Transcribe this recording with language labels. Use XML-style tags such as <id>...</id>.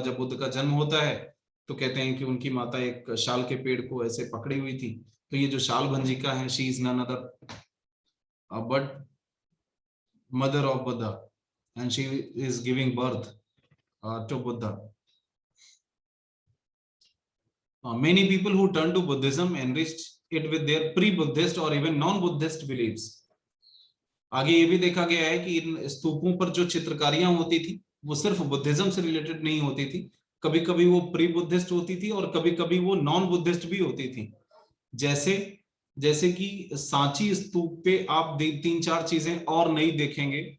<hi>जब बुद्ध का जन्म होता है तो कहते हैं कि उनकी माता एक शाल के पेड़ को ऐसे पकड़ी हुई थी। तो ये जो शाल भंजिका है,</hi> <en>She is none other but mother of Buddha and she is giving birth to Buddha. Many people who turn to Buddhism enriched it with their pre-Buddhist or even non-Buddhist beliefs.</en> <hi>आगे ये भी देखा गया है कि इन स्तूपों पर जो चित्रकारियां होती थी वो सिर्फ बुद्धिज्म से रिलेटेड नहीं होती थी, कभी कभी वो प्री बुद्धिस्ट होती थी और कभी कभी वो नॉन बुद्धिस्ट भी होती थी। जैसे जैसे कि सांची स्तूप पे आप 3-4 चीजें और नई देखेंगे।</hi>